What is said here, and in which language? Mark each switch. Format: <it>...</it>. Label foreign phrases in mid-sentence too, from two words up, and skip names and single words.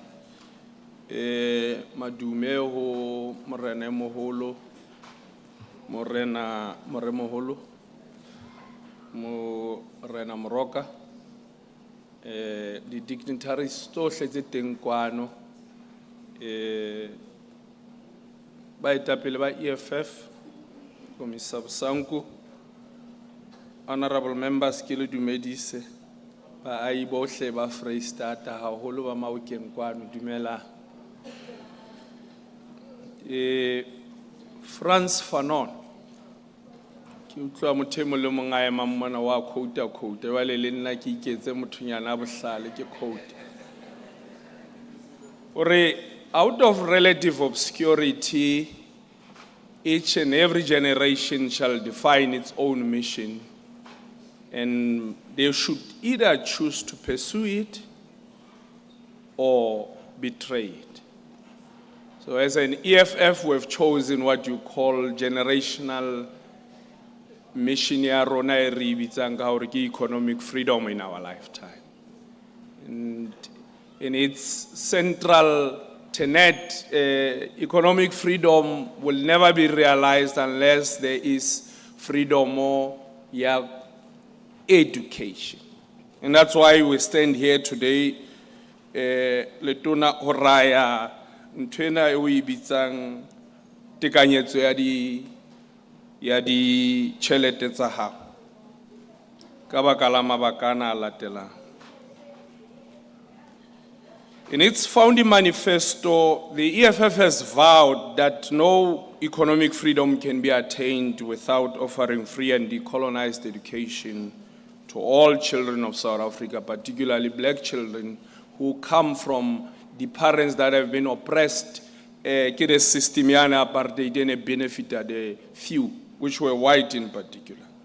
<st>Madume ho Morena Moholo, Morena Moholo, Morena Moroka,</st> <en>the dignitaries</en> <st>tohle tse teng kwano, baetapele ba EFF, Komisa Sanku,</st> <en>honorable members</en> <st>ke le dumedise, baahi bohle ba Freistata haholo ba Maokeng kwano dumela. Frans Fanon, ki utlwa motho e mong le mong a ema mona wa quote wale le nna ke iketse mothunyana a bohlale ke quote.</st> <en>Ore out of relative obscurity, each and every generation shall define its own mission, and they should either choose to pursue it or betray it. So as an EFF, we've chosen what you call generational mission</en> <st>ya rona e re bitsang ka hore ke</st> <en>economic freedom in our lifetime. And in its central tenet, economic freedom will never be realized unless there is freedom or education. And that's why we stand here today,</en> <st>letona horaya ntwena e o ibitsang tekanyetso ya di tšhelete tsa gago ka baka la mabaka ana a latelang.</st> <en>In its founding manifesto, the EFF has vowed that no economic freedom can be attained without offering free and decolonized education to all children of South Africa, particularly black children who come from the parents that have been oppressed, ke the system yana apartheid and benefited a few, which were white in particular.</en>